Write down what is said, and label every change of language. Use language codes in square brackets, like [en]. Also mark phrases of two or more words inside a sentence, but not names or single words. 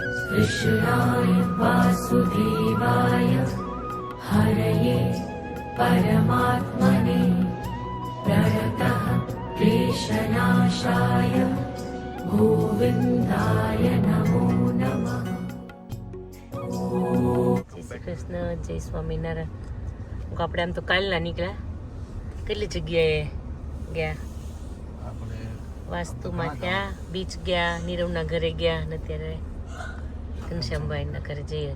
[sa] कृष्णाय वासुदेवाय हरये परमात्मने प्रणतः क्लेशनाशाय गोविन्दाय नमो नमः। [gu] જય શ્રી કૃષ્ણ, જય સ્વામિનારાયણ. આપણે આમ તો કાલના નીકળ્યા. કેટલી જગ્યાએ ગયા? વાસ્તુમાં ગયા, બીચ ગયા, નીરવના ઘરે ગયા અને અત્યારે ઘનશ્યામભાઈના ઘરે જઈએ.